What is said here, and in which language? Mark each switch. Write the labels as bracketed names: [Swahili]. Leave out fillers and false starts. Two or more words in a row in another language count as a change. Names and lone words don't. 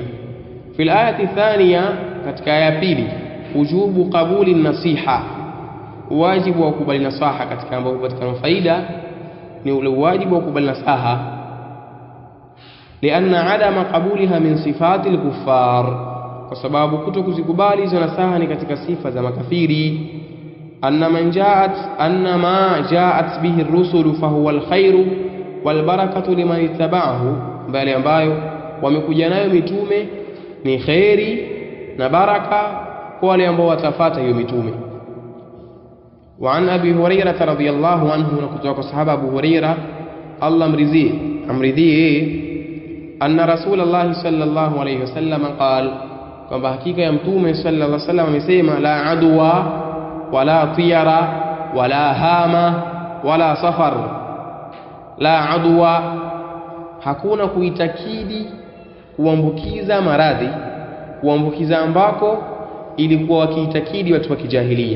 [Arabic] في الآية الثانية, [Swahili] katika aya pili, [Arabic] وجوب قبول النصيحة, [Swahili] wajibu wa kubali nasaha. Katika ambapo hupatikana faida ni ule wajibu wa kubali nasaha, [Arabic] لأن عدم قبولها من صفات الكفار, [Swahili] kwa sababu kutokuzikubali hizo nasaha ni katika sifa za makafiri. [Arabic] أن ما جاءت به الرسل فهو الخير والبركات لمن اتبعه, [Swahili] bali ambayo wamekuja nayo mitume ni khairi na baraka kwa wale ambao watafuata hiyo mitume. [Arabic] وعن أبي هريرة رضي الله عنه, [Swahili] na kutoka sahaba Abu Hurairah Allah amridhie, [Arabic] أن رسول الله صلى الله عليه وسلم قال, [Swahili] kwamba hakika ya mtume [Arabic] صلى الله عليه وسلم [Swahili] amesema, [Arabic] لا عدوى ولا طيرة ولا هامة ولا صفر لا عدوى. [Swahili] Hakuna kuitakidi kuambukiza maradhi, kuambukiza ambako ilikuwa wakiitakidi watu wa kijahilia.